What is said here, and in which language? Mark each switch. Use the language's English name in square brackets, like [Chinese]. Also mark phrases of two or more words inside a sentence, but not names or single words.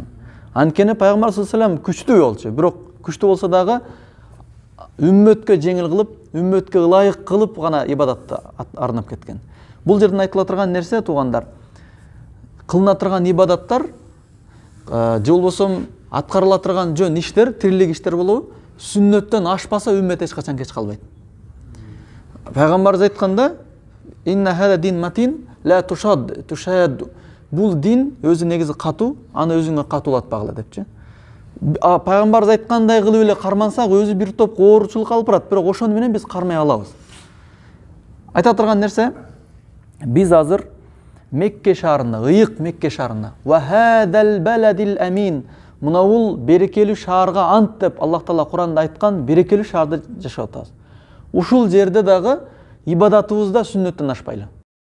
[Kyrgyz] Анткени пайгамбар [Arabic] صلى الله عليه وسلم [Kyrgyz] күчтүү болчу, бирок күчтүү болсо дагы үммөткө жеңил кылып, үммөткө ылайык кылып гана ибадатты арнап кеткен. Бул жерден айтыла турган нерсе, туугандар, кылына турган ибадаттар, же болбосо аткарыла турган жөн иштер, тирилик иштер болобу, сүннөттөн ашпаса үммөт эч качан кеч калбайт. Пайгамбарыбыз айтканда: [Arabic] "إن هذا الدين متين لا تشاد." [Kyrgyz] Бул дин өзү негизи катуу, аны өзүңө катуулатпагыла депчи. Пайгамбарыбыз айткандай кылып эле кармансак, өзү бир топ оорчулук алып барат, бирок ошону менен биз кармай алабыз. Айта турган нерсе, биз азыр Мекке шаарына, ыйык Мекке шаарына. [Arabic] وهذا البلد الأمين. [Kyrgyz] Мына бул берекелүү шаарга ант деп Аллах Таала Куранда айткан берекелүү шаарда жашап атабыз. Ушул жерде дагы ибадатыбыз да сүннөттөн ашпайлы.